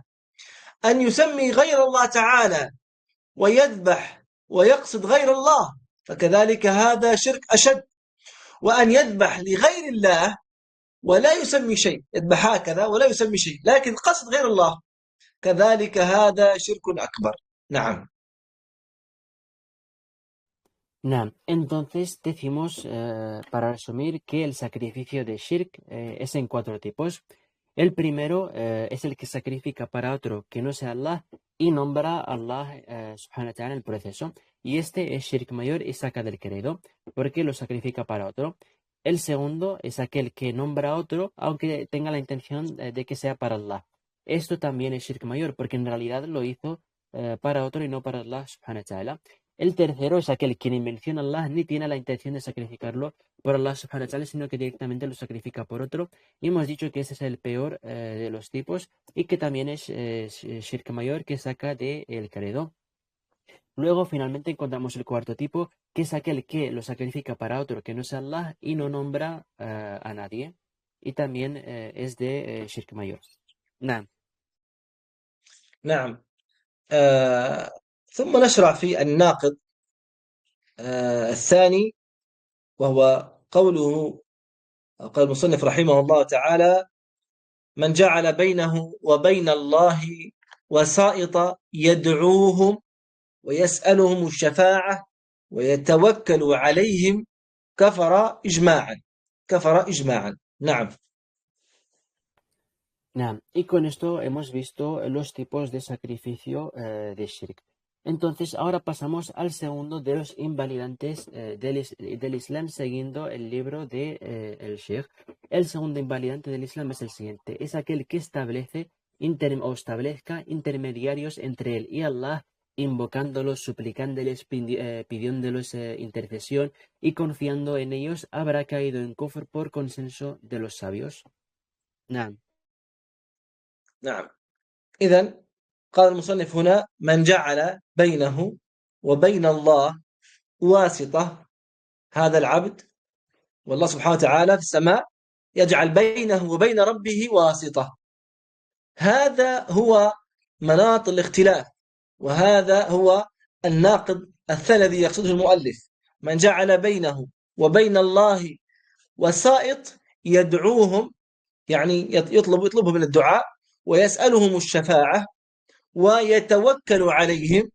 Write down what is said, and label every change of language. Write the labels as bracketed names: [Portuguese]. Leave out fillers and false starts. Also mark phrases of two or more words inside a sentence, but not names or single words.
[Arabic] أن يسمي غير الله تعالى ويذبح ويقصد غير الله، فكذلك هذا شرك أشد. وأن يذبح لغير الله ولا يسمي شيء، يذبح هكذا ولا يسمي شيء لكن قصد غير الله، كذلك هذا شرك أكبر. نعم. نعم. [Spanish] Entonces decimos, para resumir, que el sacrificio de shirk es en 4 tipos. El primero es el que sacrifica para otro que no sea Allah y nombra a Allah [Arabic] سبحانه وتعالى [Spanish] en el proceso. Y este es shirk mayor y saca del credo, porque lo sacrifica para otro. El segundo es aquel que nombra a otro, aunque tenga la intención de que sea para Allah. Esto también es shirk mayor, porque en realidad lo hizo para otro y no para Allah [Arabic] سبحانه وتعالى. [Spanish] El tercero es aquel quien menciona a Allah ni tiene la intención de sacrificarlo por Allah [Arabic] سبحانه وتعالى, [Spanish] sino que directamente lo sacrifica por otro. Y hemos dicho que ese es el peor de los tipos y que también es shirk mayor, que saca del credo. Luego finalmente encontramos el cuarto tipo, que es aquel que lo sacrifica para otro que no es Allah y no nombra a nadie. Y también es de shirk mayor. [Arabic] نعم. نعم. ثم نشرع في الناقض الثاني، وهو قوله، قال المصنف رحمه الله تعالى: من جعل بينه وبين الله وسائط يدعوهم ويسألهم الشفاعة ويتوكل عليهم كفر إجماعا. كفر إجماعا. نعم. نعم. [Spanish] Y con esto hemos visto los tipos de sacrificio de shirk. Entonces, ahora pasamos al segundo de los invalidantes del Islam, siguiendo el libro de el Sheikh. El segundo invalidante del Islam es el siguiente: es aquel que establezca intermediarios entre él y Allah, invocándolos, suplicándoles, pidiéndoles intercesión y confiando en ellos, habrá caído en kufr por consenso de los sabios. [Arabic] نعم. نعم. إذن قال المصنف هنا: من جعل بينه وبين الله واسطة، هذا العبد والله سبحانه وتعالى في السماء يجعل بينه وبين ربه واسطة، هذا هو مناط الاختلاف، وهذا هو الناقض الثاني الذي يقصده المؤلف: من جعل بينه وبين الله وسائط يدعوهم، يعني يطلبهم من الدعاء ويسألهم الشفاعة ويتوكل عليهم.